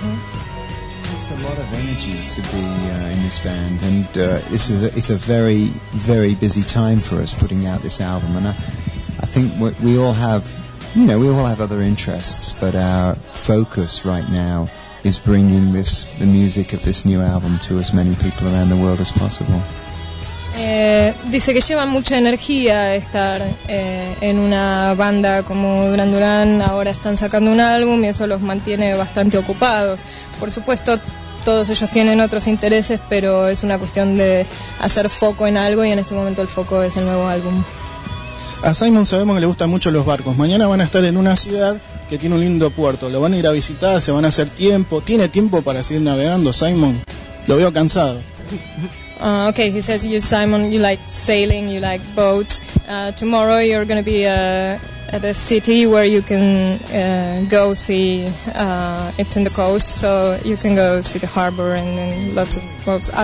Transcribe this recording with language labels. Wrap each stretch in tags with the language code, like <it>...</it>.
<en>It takes a lot of energy to be in this band, and it's a very, very busy time for us putting out this album. And I think we all have... You know, we all have other interests, but our focus right now is bringing this, the music of this new album, to as many people around the world as possible.</en> <es>Dice que lleva mucha energía estar en una banda como Duran Duran. Ahora están sacando un álbum y eso los mantiene bastante ocupados. Por supuesto, todos ellos tienen otros intereses, pero es una cuestión de hacer foco en algo y en este momento el foco es el nuevo álbum. A Simon sabemos que le gustan mucho los barcos. Mañana van a estar en una ciudad que tiene un lindo puerto. Lo van a ir a visitar, se van a hacer tiempo. ¿Tiene tiempo para seguir navegando, Simon? Lo veo cansado.</es> <en>Okay, he says, you, Simon, you like sailing, you like boats. Tomorrow you're going to be at a city where you can go see, it's in the coast, so you can go see the harbor and lots of boats.</en>